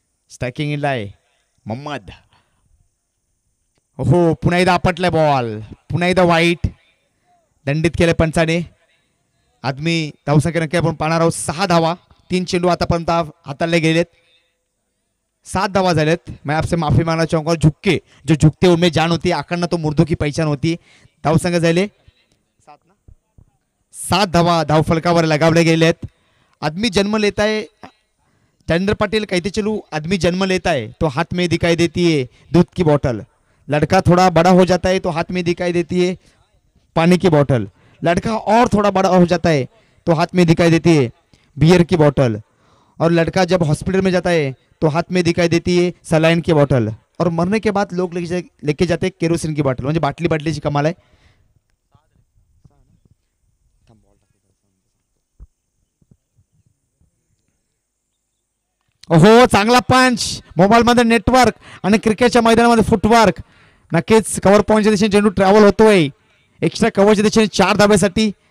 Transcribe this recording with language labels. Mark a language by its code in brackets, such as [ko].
[mr] Striking इनला आहे मोहम्मद. हो पुन्हा एकदा आपटलाय बॉल. पुन्हा एकदा वाईट दंडित केले पंचाने. आदमी धावसंख्या नक्की आपण पाहणार आहोत 6 धावा. 3 चेंडू आतापर्यंत हाताळले गेलेत. 7 धावा झालेत. [hi] मैं आपसे माफी मांगना चाहूंगा. झुक्के जो झुकते उनमें जान होती. आकडनं तो मुर्दों की पहचान होती. [mr] धावसंख्या झाले 7 धावा धावफलकावर लगावले गेले आहेत. [hi] आदमी जन्म लेता है चंद्र पाटिल कहते चलू आदमी जन्म लेता है तो हाथ में दिखाई देती है दूध की बोतल. लड़का थोड़ा बड़ा हो जाता है तो हाथ में दिखाई देती है पानी की बोतल. लड़का और थोड़ा बड़ा हो जाता है तो हाथ में दिखाई देती है बियर की बोतल. और लड़का जब हॉस्पिटल में जाता है तो हाथ में दिखाई देती है सलाइन की बोतल. और मरने के बाद लोग लेके जाते हैं केरोसिन की बोतल. [mr] म्हणजे बाटली बाटलीची कमाल आहे. हो चांगला पंच. मोबाईल मध्ये नेटवर्क आणि क्रिकेटच्या मैदानामध्ये फुटवर्क. नक्कीच कव्हर पॉईंटच्या दिशेने चेंडू ट्रॅव्हल होतोय. एक्स्ट्रा कव्हरच्या दिशेने 4 धाब्यासाठी.